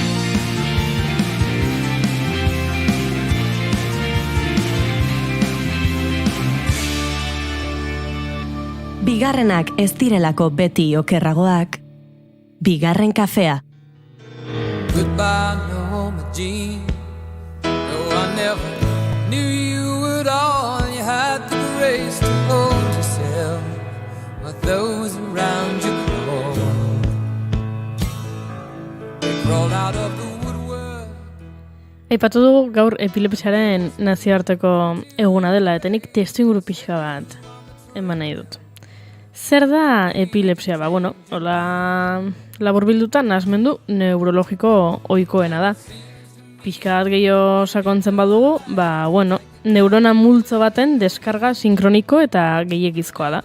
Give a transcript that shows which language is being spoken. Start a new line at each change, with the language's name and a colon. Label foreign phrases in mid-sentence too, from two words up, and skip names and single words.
Basque: Bigarrenak ez direlako beti okerragoak, bigarren kafea.
English: Goodbye, Norma Jean. No, I never knew you at all. You had the grace to hold yourself while those around you crawled. They crawled out of the woodwork.
Basque: Aipatu dugu gaur epilepsiaren nazioarteko eguna dela, eta nik testuinguru pixka bat eman nahi dut. Zer da epilepsia? Hola laburbilduta nahasmendu neurologiko ohikoena da. Pixka bat gehiago sakontzen badugu, neurona multzo baten deskarga sinkroniko eta gehiegizkoa da.